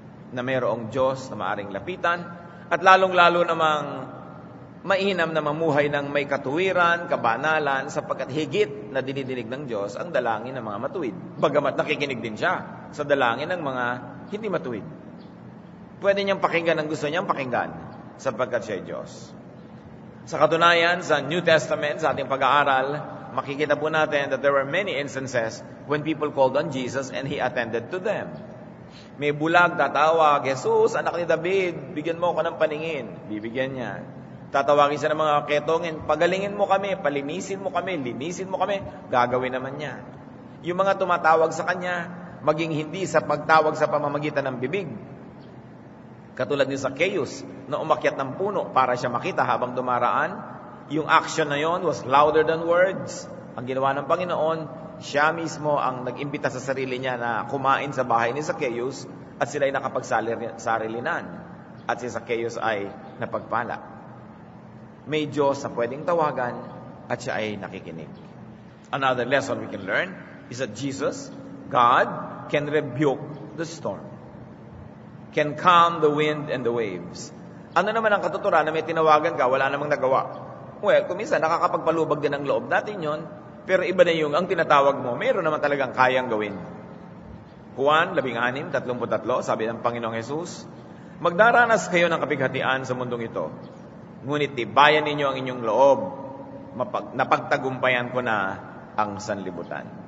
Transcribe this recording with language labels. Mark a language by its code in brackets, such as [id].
[tl] Na mayroong Diyos na maaring lapitan at lalong-lalo namang mainam na mamuhay ng may katuwiran, kabanalan, sapagkat higit na dinidinig ng Diyos ang dalangin ng mga matuwid. Bagamat nakikinig din siya sa dalangin ng mga hindi matuwid. Pwede niyang pakinggan ang gusto niyang pakinggan sapagkat siya ay Diyos. Sa katunayan, sa New Testament, sa ating pag-aaral, makikita po natin [en] that there were many instances when people called on Jesus and He attended to them. [tl] May bulag, tatawag, Jesus, anak ni David, bigyan mo ako ng paningin. Bibigyan niya. Tatawagin siya ng mga ketongin, pagalingin mo kami, palinisin mo kami, linisin mo kami, gagawin naman niya. Yung mga tumatawag sa kanya, maging hindi sa pagtawag sa pamamagitan ng bibig. Katulad ni Zacchaeus, na umakyat ng puno para siya makita habang dumaraan, yung action na yon [en] was louder than words. [tl] Ang ginawa ng Panginoon, siya mismo ang nag-imbita sa sarili niya na kumain sa bahay ni Zacchaeus at sila'y nakapagsarilinan. At si Zacchaeus ay napagpala. May Diyos na pwedeng tawagan at siya ay nakikinig. [en] Another lesson we can learn, is that Jesus, God, can rebuke the storm. Can calm the wind and the waves. [tl] Ano naman ang katuturan na may tinawagan ka, wala namang nagawa? Well, kung minsan, nakakapagpalubag din ang loob natin yon, pero iba na yung ang tinatawag mo, mayroon naman talagang kayang gawin. Juan 16:33, sabi ng Panginoong Jesus, magdaranas kayo ng kapighatian sa mundong ito, ngunit tibayan ninyo ang inyong loob, napagtagumpayan ko na ang sanlibutan.